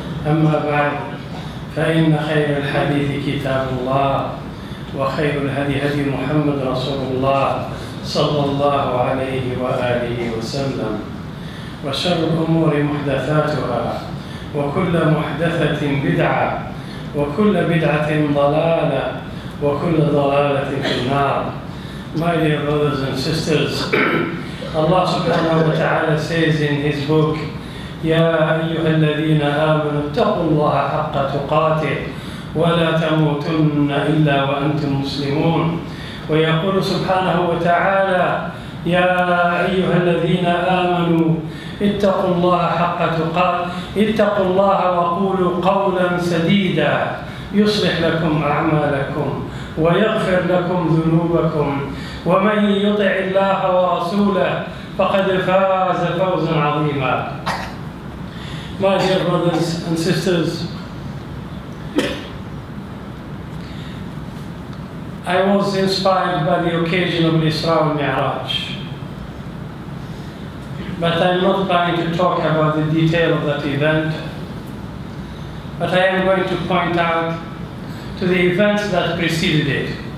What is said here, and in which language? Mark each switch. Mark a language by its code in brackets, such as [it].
[ar] أما بعد، فإن خير الحديث كتاب الله، وخير الهدي هدي محمد رسول الله صلى الله عليه وآله وسلم، وشر الأمور محدثاتها، وكل محدثة بدعة، وكل بدعة ضلالة، وكل ضلالة في النار. [en] My dear brothers and sisters, Allah subhanahu wa ta'ala says in His book, [ar] يا أيها الذين آمنوا اتقوا الله حق تقاته ولا تموتن إلا وأنتم مسلمون. ويقول سبحانه وتعالى يا أيها الذين آمنوا اتقوا الله حق تقاته اتقوا الله وقولوا قولا سديدا يصلح لكم أعمالكم ويغفر لكم ذنوبكم ومن يطع الله ورسوله فقد فاز فوزا عظيما. [en] My dear brothers and sisters, I was inspired by the occasion of Isra and Mi'raj, but I'm not planning to talk about the detail of that event, but I am going to point out to the events that preceded it,